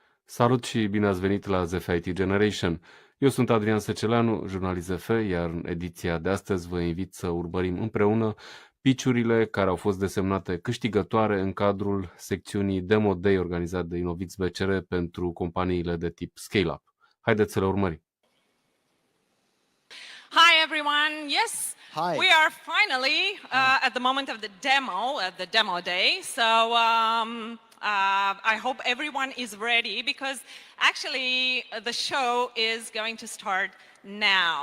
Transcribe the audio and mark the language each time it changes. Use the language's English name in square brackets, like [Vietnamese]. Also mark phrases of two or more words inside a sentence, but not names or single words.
[Romanian] Salut și bine ați venit la ZF IT Generation. Eu sunt Adrian Săceleanu, jurnalist ZF, iar în ediția de astăzi vă invit să urmărim împreună pitchurile care au fost desemnate câștigătoare în cadrul secțiunii Demo Day organizat de InnovX-BCR pentru companiile de tip scale-up. Haideți să le urmărim. [English] Hi everyone. Yes, Hi. we are finally at the moment of the demo, at the demo day. So I hope everyone is ready because actually the show is going to start now.